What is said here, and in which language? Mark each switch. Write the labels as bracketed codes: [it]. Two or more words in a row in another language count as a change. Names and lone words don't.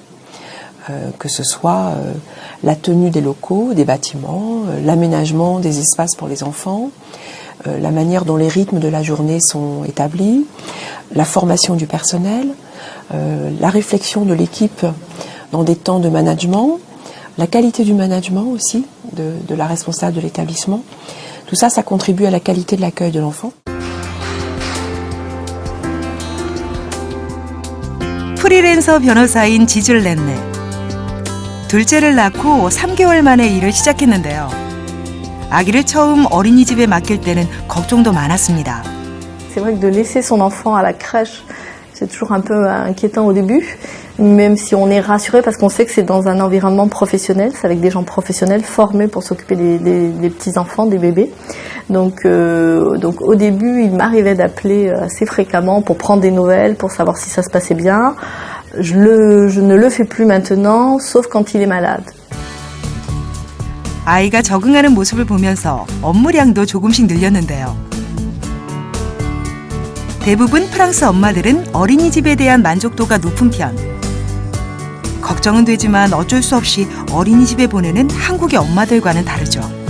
[fr] Que ce soit la tenue des locaux, des bâtiments, l'aménagement des espaces pour les enfants, la manière dont les rythmes de la journée sont établis, la formation du personnel, la réflexion de l'équipe dans des temps de management, la qualité du management aussi de la responsable de l'établissement. Tout ça, ça contribue à la qualité de l'accueil de l'enfant. [ko] 프리랜서 변호사인 지즐 렌네. 둘째를 낳고 3개월 만에 일을 시작했는데요. 아기를 처음 어린이집에 맡길 때는 걱정도 많았습니다. [fr] C'est vrai que de laisser son enfant à la crèche, c'est toujours un peu inquiétant au début, même si on est rassuré parce qu'on sait que c'est dans un environnement professionnel, c'est avec des gens professionnels formés pour s'occuper des petits-enfants, des bébés. Donc au début, il m'arrivait d'appeler assez fréquemment pour prendre des nouvelles, pour savoir si ça se passait bien. Je ne le fais plus maintenant, sauf quand il est malade. [ko] 아이가 적응하는 모습을 보면서 업무량도 조금씩 늘렸는데요. 대부분 프랑스 엄마들은 어린이집에 대한 만족도가 높은 편. 걱정은 되지만 어쩔 수 없이 어린이집에 보내는 한국의 엄마들과는 다르죠.